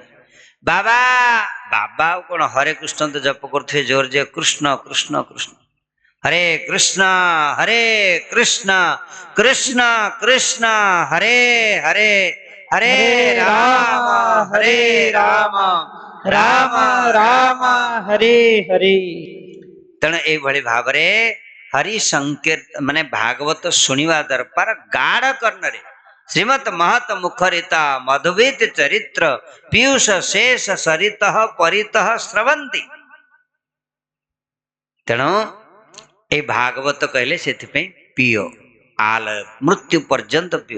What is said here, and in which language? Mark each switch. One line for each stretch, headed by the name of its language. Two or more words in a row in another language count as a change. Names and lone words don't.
Odia: ବାବା, ବାବା ଆଉ କଣ ହରେ କୃଷ୍ଣ ତ ଜପ କରୁଥିବେ ଜୋର ଯେ, କୃଷ୍ଣ କୃଷ୍ଣ କୃଷ୍ଣ, ହରେ କୃଷ୍ଣ ହରେ କୃଷ୍ଣ କୃଷ୍ଣ କୃଷ୍ଣ ହରେ ହରେ, ହରେ हरे ରାମ राम ହରେ हरे ରାମ, राम ରାମ राम ରାମ। राम हरे हरे। ତେଣୁ ଏଇଭଳି ଭାବରେ ହରି ସଂକୀର୍ତ୍ତନ ମାନେ ଭାଗବତ ଶୁଣିବା ଦରକାର ଗାଢ କର୍ଣ୍ଣରେ।
Sanskrit: ଶ୍ରୀମତ ମହତ ମୁଖରିତା ମଧୁବିତ ଚରିତ୍ର ପୀୟୁଷ ଶେଷ ସରିତ ପରିତ ସ୍ରବନ୍ତି।
Odia: ତେଣୁ ଏଇ ଭାଗବତ କହିଲେ ସେଥିପାଇଁ ପିଅ, ଆଲୟ ମୃତ୍ୟୁ ପର୍ଯ୍ୟନ୍ତ ପିଅ।